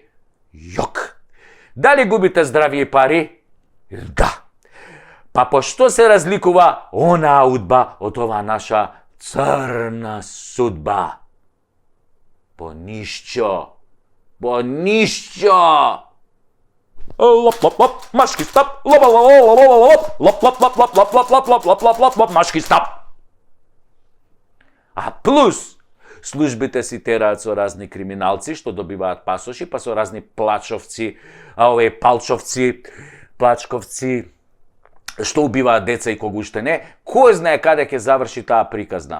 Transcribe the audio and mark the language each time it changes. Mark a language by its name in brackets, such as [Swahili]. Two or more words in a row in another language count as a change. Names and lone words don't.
[Macedonian] Јок. Дали губите здравје и пари? Да. Па по што се разликува онаа удба од оваа наша црна судба? По ништо. По ништо. Лоп, лоп, лоп, машки стоп, лоп, лоп, лоп, лоп, лоп, лоп, лоп, лоп, лоп, лоп, лоп, лоп, лоп, лоп, лоп, лоп, машки стоп. А плюс, службите си тераат со разни криминалци што добиваат пасоши, па со разни плачовци, палчовци, плачковци, што убиваат деца и кога уште не, кој знае каде ќе заврши таа приказна.